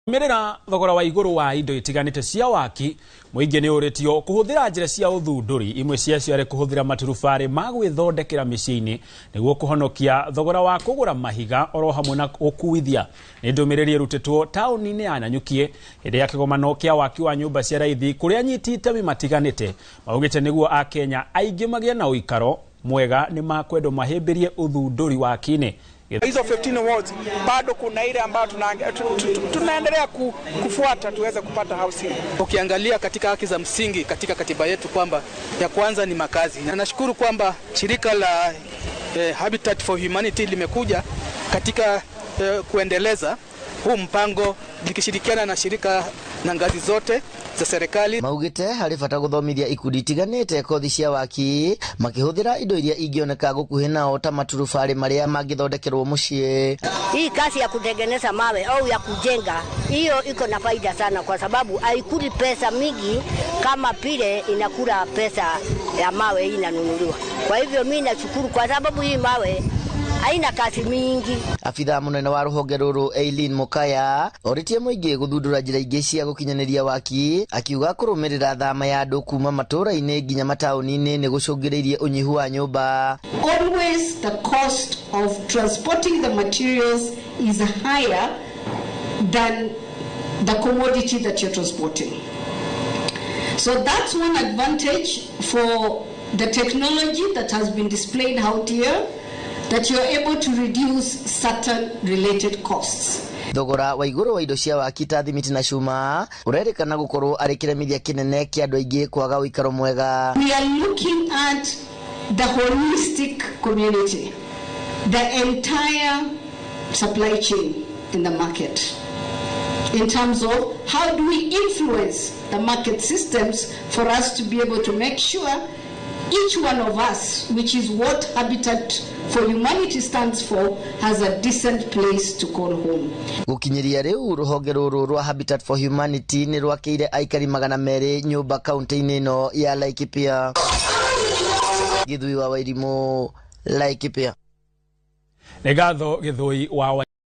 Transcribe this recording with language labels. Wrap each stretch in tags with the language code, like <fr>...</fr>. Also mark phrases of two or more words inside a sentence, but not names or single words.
<ki>Mirira thogora wa iguru wa indo itiganite cia waki muingi ni uritio kuhuthira njira cia uthunduri imwe cia ciare kuhuthira maturubari ma gwithondekera miciini niguo kuhonokia thogora wa kugura mahiga oro hamwe na ukuithia ni ndumiriri rutitwo tauni-ini ya Nanyukie hinde ya kigomano kia waki wa nyumba cia raithi kuria nyiti itemi matiganite maugite niguo a Kenya aingi magia na uikaro mwega ni makwendo mahimbirie uthunduri wakini.</ki> <sw>Hizo 15 awards bado kuna ile ambayo tunaendelea kufuata tuweze kupata housing. Ukiangalia katika haki za msingi katika katiba yetu kwamba ya kwanza ni makazi. Na nashukuru kwamba shirika la Habitat for Humanity limekuja katika kuendeleza huu mpango likishirikiana na shirika na ngazi zote za serikali.</sw> <ki>Maugite hari bata guthomithia ikundi itiganite kothi cia waki makihuthira indo iria ingioneka gukuhi nao ta maturubari maria mangithondekerwo mucii.</ki> <sw>Hii kazi ya kutengeneza mawe au ya kujenga hiyo iko na faida sana kwa sababu haikuli pesa mingi kama vile inakula pesa ya mawe hii inanunuliwa. Kwa hivyo mimi nashukuru kwa sababu hii mawe haina kazi mingi.</sw> <ki>Afitha munene wa ruhonge ruru Eileen Mukaya oritie muingi guthundura njira ingi cia gukinyaniria waki akiuga kurumirira thama ya andu kuma matura-ini nginya matauni-ini ni gucungiririe unyihu wa nyumba.</ki> <en>Always the cost of transporting the materials is higher than the commodity that you're transporting. So that's one advantage for the technology that has been displayed out here, that you're able to reduce certain related costs.</en> <ki>Thogora wa iguru wa indo cia waki ta thimiti na cuma urerikana gukorwo ari kiremithia kinene kia andu aingi kwaga uikaro mwega.</ki> <en>We are looking at the holistic community, the entire supply chain in the market, in terms of how do we influence the market systems for us to be able to make sure each one of us, which is what Habitat for Humanity stands for, has a decent place to call home.</en> <ki>Gukinyiria riu ruhonge ruru rwa Habitat for Humanity ni rwakiire aikari 200 nyumba kaunti-ini ino ya Laikipia. Githui wa Wairimu, Laikipia. Negatho Githui wa</ki>